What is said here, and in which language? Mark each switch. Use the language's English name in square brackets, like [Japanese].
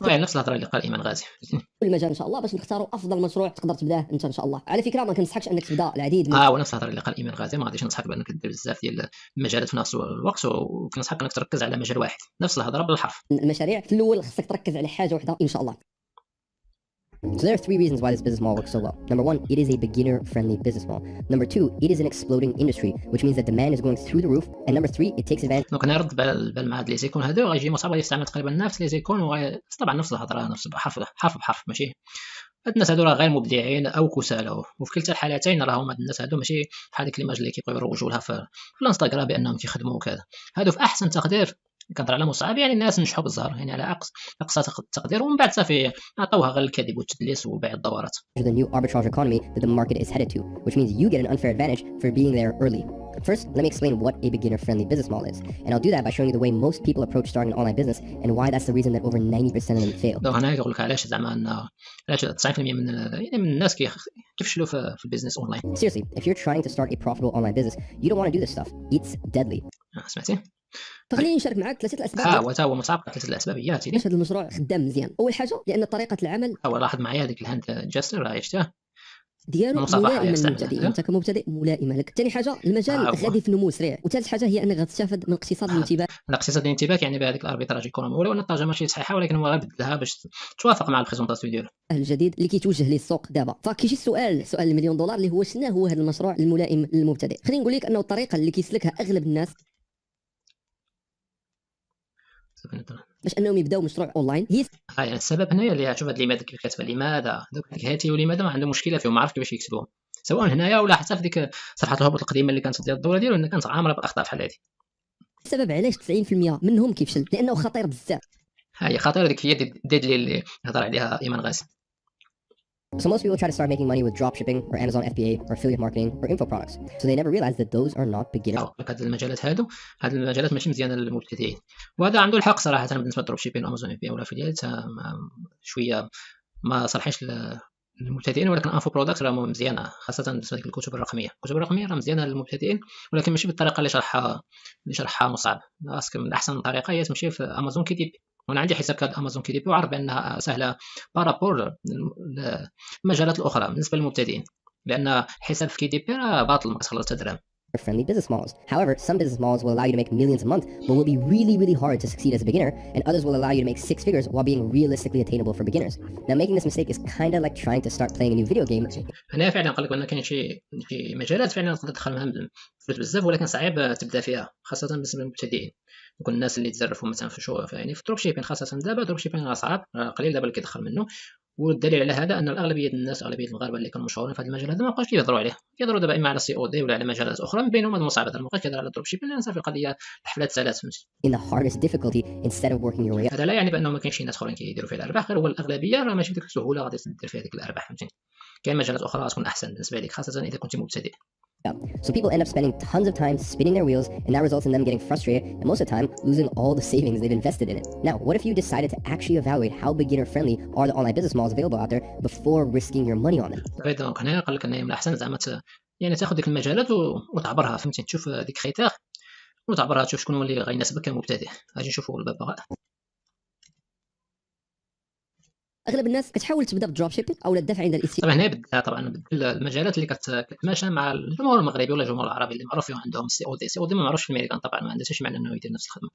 [Arabic] نفس الهضره اللي قال ايمن غازي. المجال ان شاء الله باش نختاروا افضل مشروع تقدر تبداه انت ان شاء الله. على فكره ما كنصحكش انك تبدا العديد من ونفس الهضره اللي قال ايمان غازي، ما غاديش ننصحك بانك دير بزاف ديال المجالات في نفس الوقت، وكنصحك انك تركز على مجال واحد. نفس الهضره بالحرف. المشاريع في الاول خصك تركز على حاجه واحده ان شاء الله. [English] So there are 3 reasons why this business model works so well. Number 1, it is a beginner-friendly business model. Number 2, it is an exploding industry, which means that demand is going through the roof. And number 3, it takes advantage. [Arabic] دونك انا رد بال مع هاد لي زيكون هادو، غيجي مصعب غادي يستعمل تقريبا نفس لي زيكون، طبعا نفس الهضره، نفس حرف بحرف. ماشي هاد الناس هادو راه غير مبدعين او كسالى، وفي كلتا الحالتين راهم هاد الناس هادو ماشي بحال ديك ليماج اللي كيبغيو يروجوا لها في الانستغرام بانهم كيخدموا وكذا. هادو في احسن تقدير كنهضر على مصعب، يعني الناس نجحوا بالزهر، يعني على اقصى تقدير، ومن بعد صافي عطوها غير الكذب والتدليس وبيع الدورات. [English] The new arbitrage economy that the market is headed to, which means you get an unfair advantage for being there early. First, let me explain what a beginner-friendly business model is, and I'll do that by showing you the way most people approach starting an online business and why that's the reason that over 90% of them fail. [Arabic] دونك هنا يقول لك علاش زعما ان علاش 90% من الناس كيفشلوا في البيزنس اونلاين. [English] Seriously, if you're trying to start a profitable online business, you don't want to do this stuff. It's deadly. [Arabic] سمعتي؟ خليني نشارك معك 3 الاسباب. هو مصعب 3 الاسباب هي هاتي. ليش هذا المشروع خدام مزيان؟ اول حاجه لان طريقه العمل، لاحظ معايا هذيك الهاند جاستر راه عشتها ديالو ملائمه للمبتدئين، انت كمبتدئ ملائمه لك. ثاني حاجه المجال غادي في نمو سريع، وثالث حاجه هي انك غتستافد من اقتصاد الانتباه. الاقتصاد الانتباه يعني بهذيك الاربيتراج ايكونومي، ولو ان الترجمه ماشي صحيحه، ولكن هو غير بدلها باش توافق مع البريزونطاسيون ديالو الجديد اللي كيتوجه للسوق دابا. فكيجي سؤال المليون دولار اللي هو شنو هو هذا المشروع الملائم للمبتدئ. خليني نقول لك انه الطريقه اللي كيسلكها اغلب الناس باش انهم يبداو مشروع اونلاين هي يعني السبب هنايا اللي شوف هاد لماذا كيف كاتبه لماذا، دوك هاتي ولماذا ما عنده مشكله فيهم، ما عرف كيفاش يكتبوهم، سواء هنايا ولا حتى في ديك صفحه الهبوط القديمه اللي كانت ديال الدوره ديالو، ان كانت عامره بالاخطاء بحال هذه. السبب علاش 90% منهم كيفشل لانه خطير بزاف. هي خطيره ديك هي ديدلي اللي هضر عليها ايمان غازي. [English] So most people try to start making money with dropshipping or Amazon FBA or affiliate marketing or info products. So they never realize that those are not beginners. [Arabic] هاد المجالات هاد المجالات ماشي مزيانه للمبتدئين، وهذا عنده الحق صراحه. بالنسبه للدروب شيبين وامازون FBA ولا افiliate شويه ما صالحينش للمبتدئين، ولكن انفو برودكت راه مزيانه، خاصه بالنسبه للكتب الرقميه. الكتب الرقميه راه مزيانه للمبتدئين، ولكن ماشي بالطريقه اللي شرحها مصعب. باسكو من احسن طريقه هي تمشي في امازون كي دي بي، وانا عندي حساب كاد امازون كي دي بي وعارف بانها سهله بارابور المجالات الاخرى بالنسبه للمبتدئين، لان حساب في كي دي بي راه باطل، ما كتخلص حتى درهم. [English] Friendly business models. However, some business models will allow you to make millions a month, but will be really, really hard to succeed as a beginner, and others will allow you to make 6 figures while being realistically attainable for beginners. Now, making this mistake is kind of like trying to start playing a new video game. [Arabic] هنا فعلا قال لك بان كاين شي مجالات فعلا تقدر تدخل منها فلوس بزاف، ولكن صعيب تبدا فيها، خاصه بالنسبه للمبتدئين. يكون الناس اللي تزرفوا مثلا في شو يعني في دروب شيبين، خاصه دابا دروب شيبين صعب، قليل دابا اللي كيدخل منه. والدليل على هذا ان الاغلبيه الناس، اغلبيه المغاربه اللي كانوا مشهورين في هذا المجال هذا ما بقاوش كيهضروا عليه، كيهضروا دابا اما على COD ولا على مجالات اخرى، من بينهم هذا المصعب هذا، ما بقاش كيهضر على الدروب شيبين لان صافي القضيه الحفلات سالات. فهمتي؟ [English] In the hardest difficulty instead of working your way up. [Arabic] هذا لا يعني بانه ما كاينش ناس اخرين كيديروا فيه الارباح، غير هو الاغلبيه راه ماشي بديك السهوله غادي تدير فيها ديك الارباح. فهمتي؟ كاين مجالات اخرى غتكون احسن بالنسبه لك، خاصه اذا كنت مبتدئ. [English] So people end up spending tons of time spinning their wheels, and that results in them getting frustrated and most of the time losing all the savings they've invested in it. Now, what if you decided to actually evaluate how beginner friendly are the online business models available out there before risking your money on them? [Arabic] دونك هنا قال لك ان من الاحسن زعما يعني تاخذ ديك المجالات وتعبرها. فهمتي؟ تشوف ديك خيتاغ وتعبرها، تشوف شكون هو اللي غيناسبك كمبتدئ. غادي نشوفوا الببغاء. اغلب الناس كتحاول تبدا بالدروب شيبين او الدفع عند الاستثمار. طبعا هنا طبعا المجالات اللي كتماشى مع الجمهور المغربي ولا الجمهور العربي اللي معروف فيهم عندهم COD ما معروفش في الامريكان، طبعا ما عندهاش معنى انه يدير نفس الخدمه.